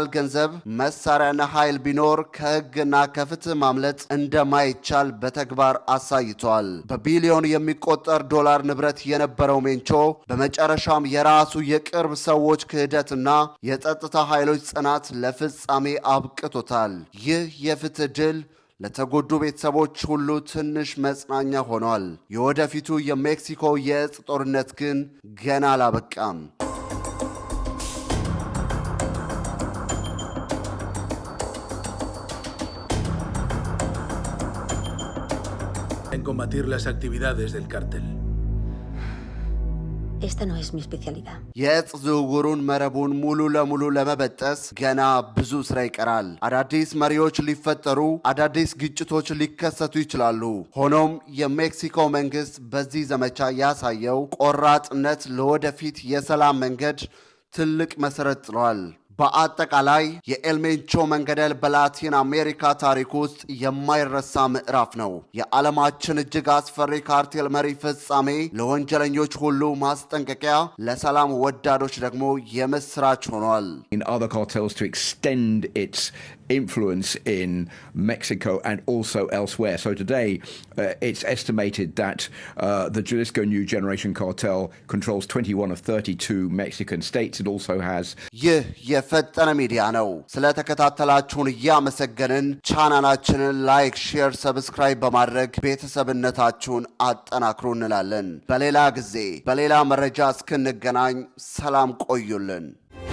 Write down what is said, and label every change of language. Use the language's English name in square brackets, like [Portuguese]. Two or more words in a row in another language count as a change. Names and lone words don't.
[Amharic] ገንዘብ መሳሪያና ኃይል ቢኖር ከሕግና ከፍትህ ማምለጥ እንደማይቻል በተግባር አሳይቷል። በቢሊዮን የሚቆጠር ዶላር ንብረት የነበረው ሜንቾ በመጨረሻም የራሱ የቅርብ ሰዎች ክህደትና የጸጥታ ኃይሎች ጽናት ለፍጻሜ አብቅቶታል። ይህ የፍትህ ድል ለተጎዱ ቤተሰቦች ሁሉ ትንሽ መጽናኛ ሆኗል። የወደፊቱ የሜክሲኮ የእጽ ጦርነት ግን ገና አላበቃም። [Spanish] En combatir las actividades del cártel. Esta no es mi especialidad. [Amharic] የእጽ ዝውውሩን መረቡን ሙሉ ለሙሉ ለመበጠስ ገና ብዙ ስራ ይቀራል። አዳዲስ መሪዎች ሊፈጠሩ፣ አዳዲስ ግጭቶች ሊከሰቱ ይችላሉ። ሆኖም የሜክሲኮ መንግስት በዚህ ዘመቻ ያሳየው ቆራጥነት ለወደፊት የሰላም መንገድ ትልቅ መሰረት ጥሏል። በአጠቃላይ የኤል ሜንቾ መንገደል በላቲን አሜሪካ ታሪክ ውስጥ የማይረሳ ምዕራፍ ነው። የዓለማችን እጅግ አስፈሪ ካርቴል መሪ ፍጻሜ፣ ለወንጀለኞች ሁሉ ማስጠንቀቂያ፣ ለሰላም ወዳዶች ደግሞ የምስራች ሆኗል። [English] In other cartels to extend its influence in Mexico and also elsewhere. So today, it's estimated that the Jalisco New Generation cartel controls 21 of 32 Mexican states. It also has... [Amharic] ይህ የፈጠነ ሚዲያ ነው። ስለተከታተላችሁን እያመሰገንን ቻናላችንን ላይክ፣ ሼር፣ ሰብስክራይብ በማድረግ ቤተሰብነታችሁን አጠናክሩ እንላለን። በሌላ ጊዜ በሌላ መረጃ እስክንገናኝ ሰላም ቆዩልን።